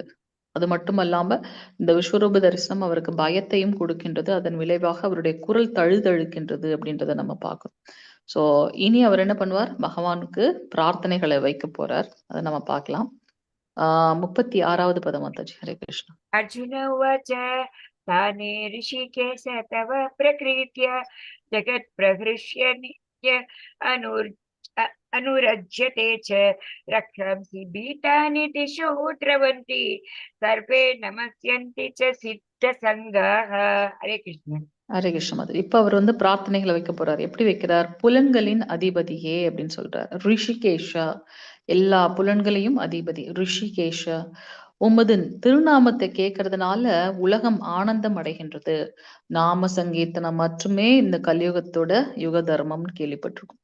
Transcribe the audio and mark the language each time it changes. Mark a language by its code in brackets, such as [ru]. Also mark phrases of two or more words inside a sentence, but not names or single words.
[ta] அது மட்டுமல்லாம இந்த விஸ்வரூப தரிசனம் அவருக்கு பயத்தையும் கொடுக்கின்றது. அதன் விளைவாக அவருடைய குரல் தழுதழுக்கின்றது அப்படின்றத நம்ம பார்க்கிறோம். சோ இனி அவர் என்ன பண்ணுவார், பகவானுக்கு பிரார்த்தனைகளை வைக்க போறார். அதை நம்ம பார்க்கலாம். 36வது பதம் மாதாஜி. ஹரே கிருஷ்ணா. [sa] अर्जुन उवाच ताने ऋषिकेश तव प्रकृत्य जगत्प्रहृष्य नित्य अनुरज्यते च रक्षंसि भीतानि दिशो द्रवन्ति सर्वे नमस्यन्ति च सिद्धसङ्गाः हरे कृष्ण [ta] ஹரே கிருஷ்ண மாதா. இப்ப அவர் வந்து பிரார்த்தனைகளை வைக்க போறார். எப்படி வைக்கிறார், புலன்களின் அதிபதியே அப்படின்னு சொல்றார். ரிஷிகேஷா, எல்லா புலன்களையும் அதிபதி ரிஷிகேஷா, உமது திருநாமத்தை கேட்கறதுனால உலகம் ஆனந்தம் அடைகின்றது. நாம சங்கீர்த்தனம் மட்டுமே இந்த கலியுகத்தோட யுக தர்மம்னு கேள்விப்பட்டிருக்கோம்.